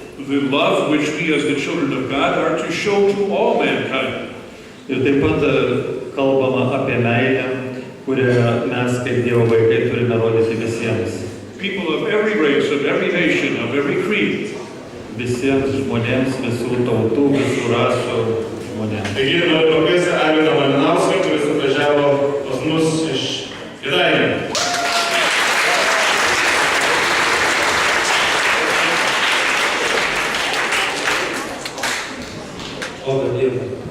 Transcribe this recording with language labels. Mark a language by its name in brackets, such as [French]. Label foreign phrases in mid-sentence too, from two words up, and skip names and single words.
[English] the love which we as the children of God are to show to all mankind. [Lithuanian] Ir taip pat kalbama apie meilę, kurią mes kaip Dievo vaikai turime rodyti visiems. [English] People of every race, of every nation, of every creed. [Lithuanian] Visiems žmonėms, visų tautų, visų rasų žmonėms. Taigi noriu pakviesti Arvydą Malinauską, kuris atvažiavo pas mus iš Kėdainių. Labą dieną.